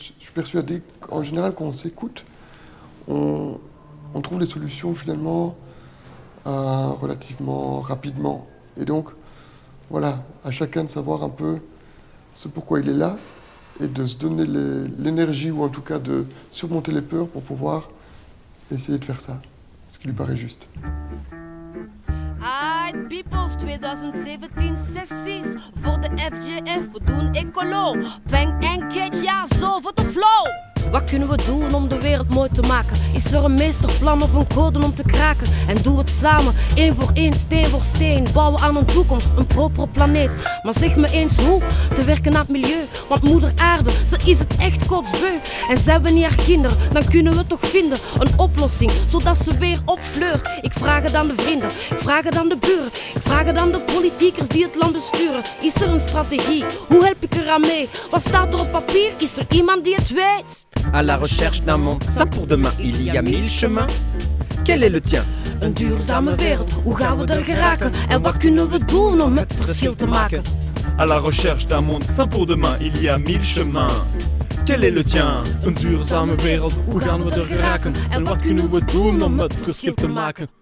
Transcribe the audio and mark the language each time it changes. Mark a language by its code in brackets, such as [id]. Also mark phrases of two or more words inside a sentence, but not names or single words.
[fr] Je suis persuadé qu'en général, quand on s'écoute, on trouve les solutions finalement relativement rapidement. Et donc, voilà, à chacun de savoir un peu ce pourquoi il est là et de se donner l'énergie ou en tout cas de surmonter les peurs pour pouvoir essayer de faire ça, ce qui lui paraît juste. [en] Aight, peoples [nl] 2017 sessies voor de FGF, we doen ecolo. Peng en Kitsch, ja, zo voor de flow. Wat kunnen we doen om de wereld mooi te maken? Is er een meesterplan of een code om te kraken? En doen we het samen, één voor één, steen voor steen. Bouwen aan een toekomst, een propere planeet. Maar zeg me eens hoe, te werken aan het milieu. Want moeder aarde, ze is het echt kotsbeu. En zijn we niet haar kinderen, dan kunnen we toch vinden een oplossing, zodat ze weer opfleurt. Ik vraag het aan de vrienden, ik vraag het aan de buren. Ik vraag het aan de politiekers die het land besturen. Is er een strategie, hoe help ik eraan mee? Wat staat er op papier, is er iemand die het weet? [fr] À la recherche d'un monde sain pour demain, il y a 1000 chemins. Quel est le tien? [nl] Een duurzame wereld, hoe gaan we er geraken? En wat kunnen we doen om het verschil te maken? [fr] À la recherche d'un monde sain pour demain, il y a 1000 chemins. Quel est le tien? [nl] Een duurzame wereld, hoe gaan we er geraken? En wat kunnen we doen om het verschil te maken?